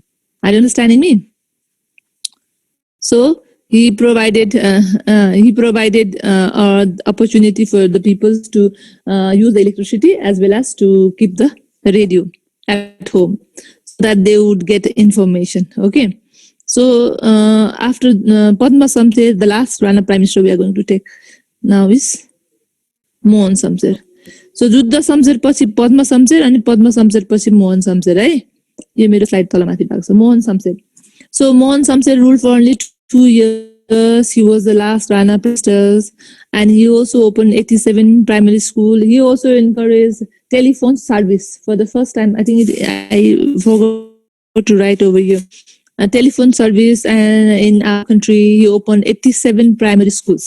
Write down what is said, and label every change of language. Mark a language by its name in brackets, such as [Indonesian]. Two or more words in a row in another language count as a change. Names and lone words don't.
[English] Are you understanding me? So he provided opportunity for the people to use the electricity as well as to keep the radio at home, so that they would get information. Okay. So after Padma Samser, the last Rana Prime Minister we are going to take now is Mohan Samser. [Nepali] So Juddha Samser पछि Padma Samser अनि Padma Samser पछि Mohan Samser है. यो मेरो स्लाइड तलमाथि भएको छ. [English] Mohan Samser. So Mohan Samser ruled for only 2 years. He was the last Rana Minister, and he also opened 87 primary school. He also encouraged telephone service for the first time. I think I forgot to write over here. A telephone service, and in our country he opened 87 primary schools.